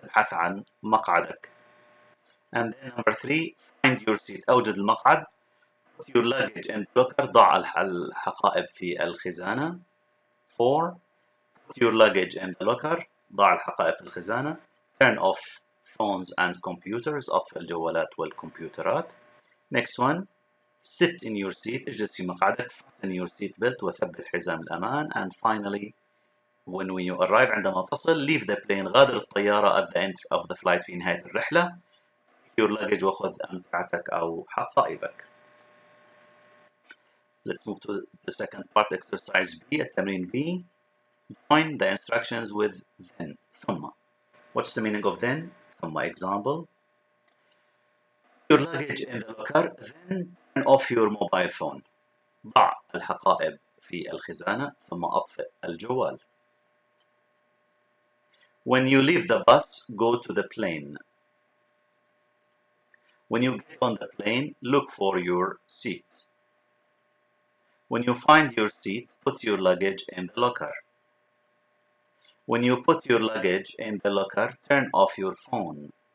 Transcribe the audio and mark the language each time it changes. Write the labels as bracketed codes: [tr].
[ar] ابحث عن مقعدك. [en] And then number 3. Find your seat. [ar] أوجد المقعد. [en] Put your luggage in the locker. [ar] ضع الحقائب في الخزانة. 4. [en] Put your luggage in the locker. [ar] ضع الحقائب في الخزانة. [en] Turn off phones and computers. [ar] أطفئ الجوالات والكمبيوترات. [en] Next one. Sit in your seat. [ar] اجلس في مقعدك. [en] Fasten your seat belt. [ar] وثبت حزام الأمان. [en] And finally, when you arrive. [ar] عندما تصل. [en] Leave the plane. [ar] غادر الطيارة. [en] At the end of the flight. [ar] في نهاية الرحلة. [en] Your luggage. [ar] وخذ أمتعتك أو حقائبك. [en] Let's move to the second part. Exercise B. التمرين B. Join the instructions with then. [ar] ثم. [en] What's the meaning of then? ثم. Example. Your luggage in the locker. Then turn off your mobile phone. [ar] ضع الحقائب في الخزانة ثم أطفئ الجوال. [en] When you leave the bus, go to the plane. When you get on the plane, look for your seat. When you find your seat, put your luggage in the locker. When you put your luggage in the locker, turn off your phone.